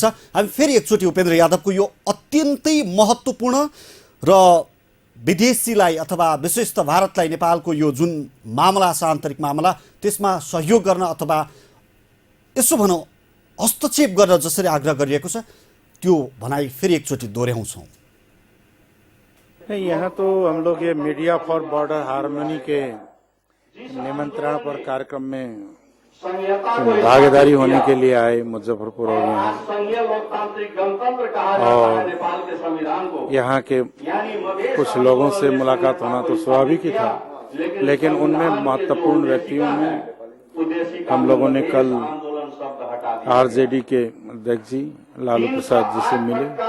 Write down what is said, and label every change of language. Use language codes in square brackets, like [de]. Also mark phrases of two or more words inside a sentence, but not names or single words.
[ne] हामी फेरि एकचोटि उपेन्द्र यादवको यो अत्यन्तै महत्त्वपूर्ण र विदेशीलाई अथवा विशेषतः भारतलाई नेपालको यो जुन मामला छ, आन्तरिक मामला, त्यसमा सहयोग गर्न अथवा यसो भनौँ हस्तक्षेप गर्न जसरी आग्रह गरिएको छ, त्यो भनाइ फेरि एकचोटि दोहोऱ्याउँछौँ। [hi] नहीं, यहाँ तो हम लोग ये मीडिया फॉर बॉर्डर हार्मनी के निमंत्रण पर कार्यक्रम में भागीदारी होने के लिए आए मुजफ्फरपुर और यहाँ के कुछ लोगों से मुलाकात होना तो स्वाभाविक ही था, लेकिन उनमें महत्वपूर्ण व्यक्तियों में हम लोगों ने कल आरजेडी के अध्यक्ष जी लालू प्रसाद जी से मिले